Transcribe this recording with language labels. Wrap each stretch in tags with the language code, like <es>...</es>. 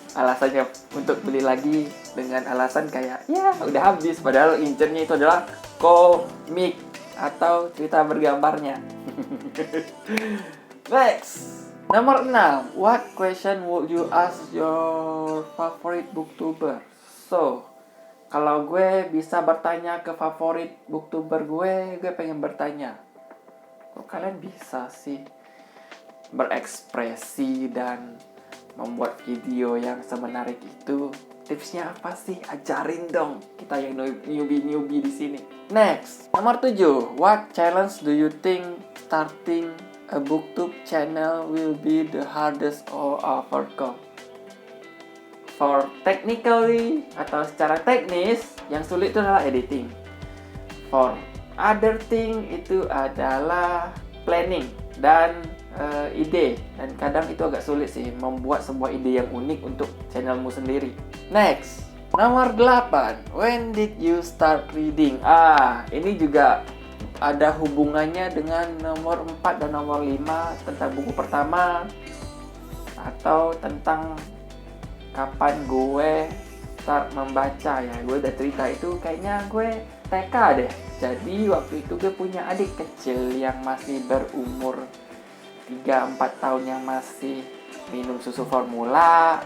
<id>Alasannya untuk beli lagi dengan alasan kayak, ya udah habis. Padahal incernya itu adalah komik atau cerita bergambarnya. Next. Nomor 6.</id> <en>What question would you ask your favorite booktuber?</en> <id>So, kalau gue bisa bertanya ke favorit booktuber gue pengen bertanya, kok kalian bisa sih berekspresi dan membuat video yang semenarik itu? Tipsnya apa sih? Ajarin dong kita yang newbie di sini. Next, nomor 7.</id> <en>What challenge do you think starting a booktube channel will be the hardest or overcome? For technically</en> <id>atau secara teknis, yang sulit itu adalah editing.</id> <en>For other thing</en> <id>itu adalah planning dan ide, dan kadang itu agak sulit sih membuat sebuah ide yang unik untuk channelmu sendiri. Next, nomor 8.</id> <en>When did you start reading?</en> <id>Ini juga ada hubungannya dengan nomor 4 dan nomor 5 tentang buku pertama atau tentang kapan gue start membaca ya. Gue udah cerita itu kayaknya gue TK deh. Jadi waktu itu gue punya adik kecil yang masih berumur 3-4 tahun yang masih minum susu formula.</id>